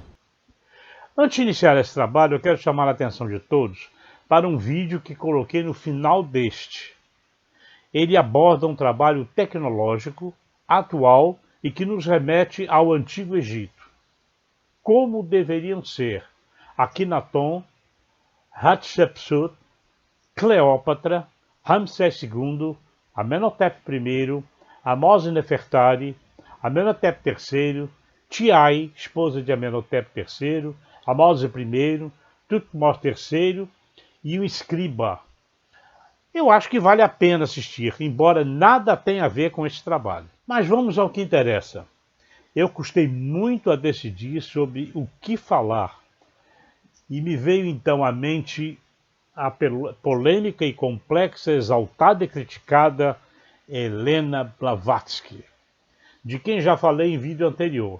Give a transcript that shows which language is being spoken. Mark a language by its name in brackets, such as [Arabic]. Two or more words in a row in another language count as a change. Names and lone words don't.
[Portuguese] Antes de iniciar esse trabalho, eu quero chamar a atenção de todos para um vídeo que coloquei no final deste. Ele aborda um trabalho tecnológico, atual e que nos remete ao Antigo Egito. Como deveriam ser Akhenaton, Hatshepsut, Cleópatra, Ramsés II, Amenhotep I, Ahmose Nefertari, Amenhotep III, Tiai, esposa de Amenhotep III, Ahmose I, Thutmose III e o escriba. Eu acho que vale a pena assistir, embora nada tenha a ver com esse trabalho. Mas vamos ao que interessa. Eu custei muito a decidir sobre o que falar, e me veio então à mente a polêmica e complexa, exaltada e criticada Helena Blavatsky, de quem já falei em vídeo anterior.